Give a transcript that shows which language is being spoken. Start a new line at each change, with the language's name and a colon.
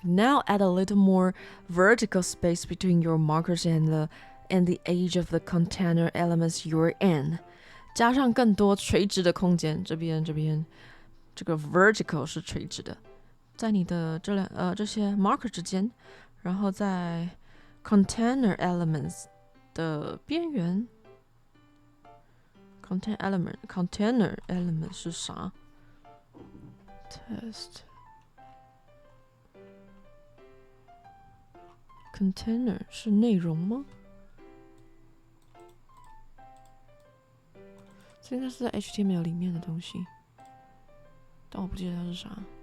English: Now add a little more vertical space between your markers and the edge of the container elements you're in.
Chinese: 加上更多垂直的空间，这边这个 vertical 是垂直的，在你的这些 marker 之间，然后在 container elements 的边缘。 Container element 是啥 ？Test container 是内容吗？这应该是在 HTML 里面的东西，但我不记得它是啥。